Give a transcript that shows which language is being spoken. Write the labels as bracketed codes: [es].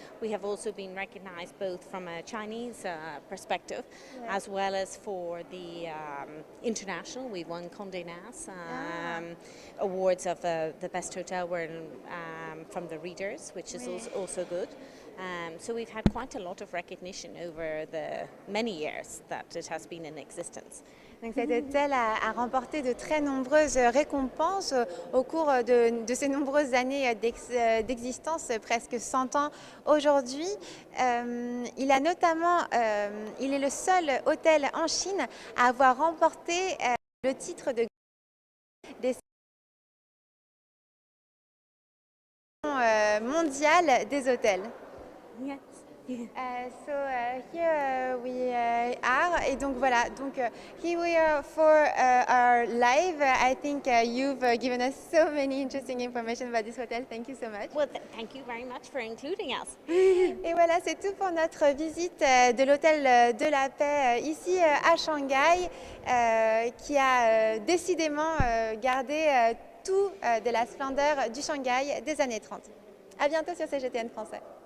[en] We have also been recognized both from a Chinese perspective as well as for the international. We won Condé Nast awards of the best hotel were from the readers, which is also good. So we've had quite a lot of recognition over the many years that it has been in existence. [fr] Donc cet hôtel a remporté de très nombreuses récompenses au cours de ces nombreuses années d'existence, presque 100 ans aujourd'hui. Il a notamment, il est le seul hôtel en Chine à avoir remporté le titre de des mondiales des hôtels. [en] Yes. So here we are, et donc voilà, donc here we are for our live. I think you've given us so many interesting information about this hotel. Thank you so much. Well, thank you very much for including us. [fr] Et voilà, c'est tout pour notre visite de l'hôtel de la Paix ici à Shanghai, qui a décidément gardé tout de la splendeur du Shanghai des années 30. À bientôt sur CGTN Français.